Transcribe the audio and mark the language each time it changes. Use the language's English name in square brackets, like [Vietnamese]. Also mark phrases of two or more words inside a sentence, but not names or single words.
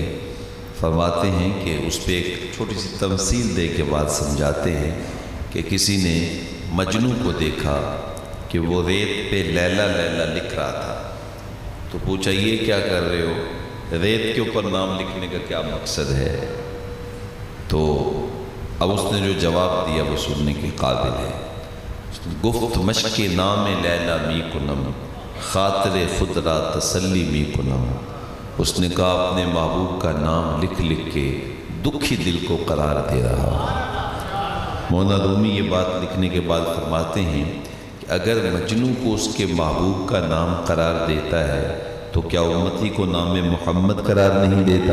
[Urdu] فرماتے ہیں کہ اس پہ ایک چھوٹی سی تمثیل دے کے بات سمجھاتے ہیں کہ کسی نے مجنوں کو دیکھا کہ وہ ریت پہ لیلا لیلا لکھ رہا تھا. تو پوچھا یہ کیا کر رہے ہو؟ ریت کے اوپر نام لکھنے کا کیا مقصد ہے؟ تو اب اس نے جو جواب دیا وہ سننے کے قابل ہے. [Persian] گفت مشق نام لیلا می کنم خاطر خود را تسلی می کنم. [Urdu] اس نے کہا اپنے محبوب کا نام لکھ لکھ کے دکھی دل کو قرار دے رہا. مولانا رومی یہ بات لکھنے کے بعد فرماتے ہیں کہ اگر مجنوں کو اس کے محبوب کا نام قرار دیتا ہے تو کیا امتی کو نام محمد قرار نہیں دیتا؟